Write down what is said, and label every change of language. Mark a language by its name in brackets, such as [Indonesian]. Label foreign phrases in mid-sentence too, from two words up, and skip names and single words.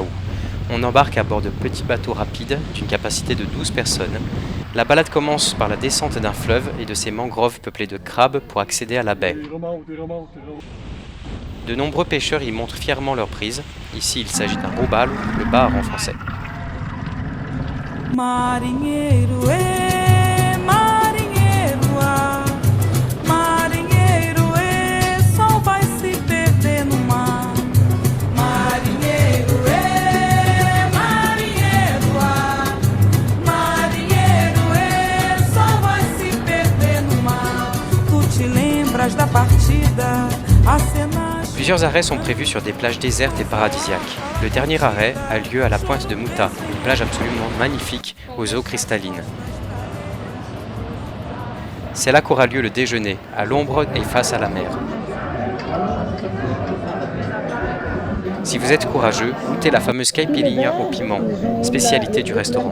[French] On embarque à bord de petits bateaux rapides d'une capacité de 12 personnes. La balade commence par la descente d'un fleuve et de ses mangroves peuplées de crabes pour accéder à la baie. De nombreux pêcheurs y montrent fièrement leur prise. Ici, il s'agit d'un robalo, le bar en français. [Portuguese] Marinheiro, marinheiro, marinheiro, sol vai se perder no mar. Marinheiro, marinheiro, marinheiro, sol vai se perder no mar. Tu te lembras da partida, a cena. [French] Plusieurs arrêts sont prévus sur des plages désertes et paradisiaques. Le dernier arrêt a lieu à la pointe de Muta, une plage absolument magnifique aux eaux cristallines. C'est là qu'aura lieu le déjeuner, à l'ombre et face à la mer. Si vous êtes courageux, goûtez la fameuse caipirinha au piment, spécialité du restaurant.